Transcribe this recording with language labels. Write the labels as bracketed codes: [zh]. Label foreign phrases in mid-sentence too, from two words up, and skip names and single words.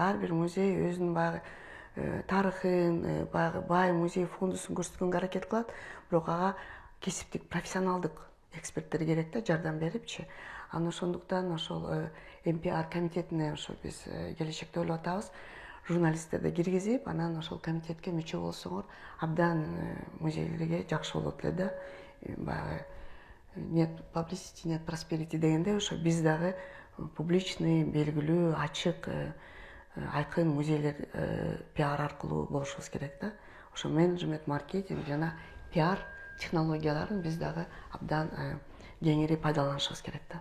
[ky] Ар бир музей өзүнүн баягы тарыхын, баягы бай музей фондусун көрсөткөнгө аракет кылат, бирок ага кесиптик, профессионалдык эксперттер керек да, жардам берипчи. Анан ошондуктан ошол МПР комитетине ошо биз келечекте ойлоп атабыз, журналисттерди киргизип, анан ошол комитетке мүчө болсоңор абдан музейлерге жакшы болот эле да. Баягы [en] нет publicity, нет prosperity [ky] дегенде ошо биз дагы публичный, белгилүү, ачык, айкын музейлер пиар аркылуу болушубуз керек да. Ошо менеджмент, маркетинг жана пиар технологияларын биз дагы абдан кеңири пайдаланышыбыз керек да.